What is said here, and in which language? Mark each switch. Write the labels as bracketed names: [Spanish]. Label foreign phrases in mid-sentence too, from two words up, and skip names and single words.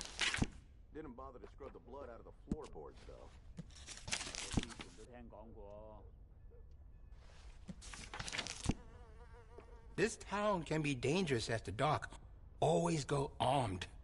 [English] Didn't bother to scrub the blood out of the floorboards, though. [Cantonese] 我之前都聽講過。 [English] This town can be dangerous after dark. Always go armed.